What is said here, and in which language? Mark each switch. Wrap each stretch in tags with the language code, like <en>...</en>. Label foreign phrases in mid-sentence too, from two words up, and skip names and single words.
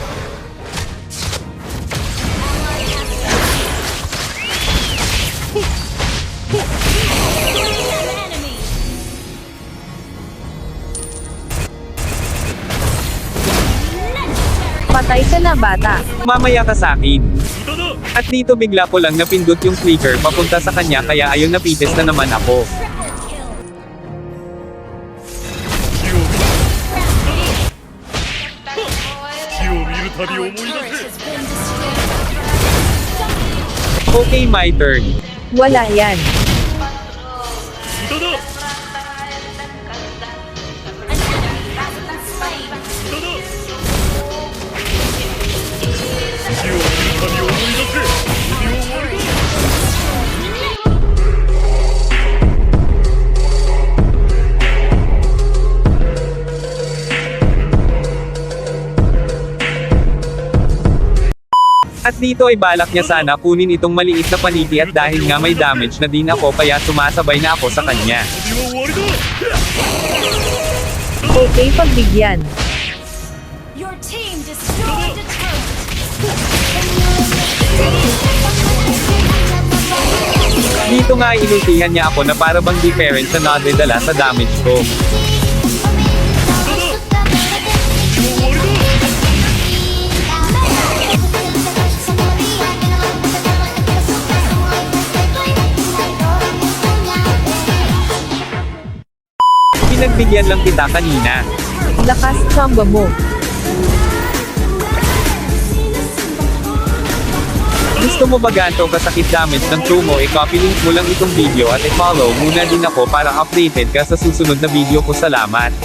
<tl>Patay ka na bata. Mamaya ka sa akin.</tl> <ja>歌だ</ja> <tl>At dito bigla ko lang napindot yung clicker papunta sa kanya kaya ayun napitis na naman ako.</tl> <ja>火を見るたび思い出せ</ja> <en>Okay my turn.</en> <tl>Wala yan.</tl> <ja>歌だ歌だ 火を見るたび思い出せ首を終わりだ</ja> <tl>At dito ay balak niya sana kunin itong maliit na paniki at dahil nga may damage na din ako kaya sumasabay na ako sa kanya.</tl> <ja>首は終わりだ</ja> <tl>Okay pagbigyan.</tl> <en>Your team destroyed a turret.</en> <tl>Dito nga ay inultihan niya ako na para bang difference na nadedala sa damage ko.</tl> <ja>首は終わりだ</ja> <tl>Pinagbigyan lang kita kanina. Lakas chamba mo. Gusto mo ba ganito kasakit damage ng true mo i-copy link mo lang itong video at i-follow muna din ako para updated ka sa susunod na video ko.</tl>